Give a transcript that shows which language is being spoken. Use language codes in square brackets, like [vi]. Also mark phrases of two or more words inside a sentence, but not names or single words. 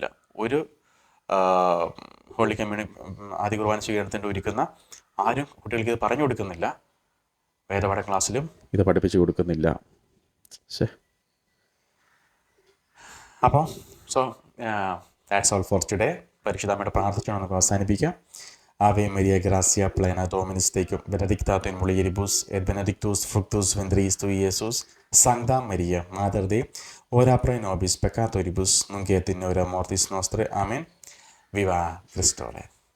[ml] ഒരു [en] Holy Communion [ml] ആദ്യ കുർബാന സ്വീകരണത്തിൻ്റെ ഒരുക്കുന്ന ആരും കുട്ടികൾക്ക് ഇത് പറഞ്ഞു കൊടുക്കുന്നില്ല. വേദപാഠ ക്ലാസ്സിലും ഇത് പഠിപ്പിച്ചു കൊടുക്കുന്നില്ല. [en] അപ്പോൾ that's all for today. [ml] പരിശുദ്ധമ്മയുടെ പ്രാർത്ഥിച്ചാണ് നമുക്ക് അവസാനിപ്പിക്കാം. [la] Ave Maria, gracia plena, Dominus tecum, benedicta tu in mulieribus, et benedictus fructus ventris tui, Iesus. Sancta Maria, Mater Dei, ora pro nobis peccatoribus, nunc et in hora mortis nostre. Amen. Viva Christore.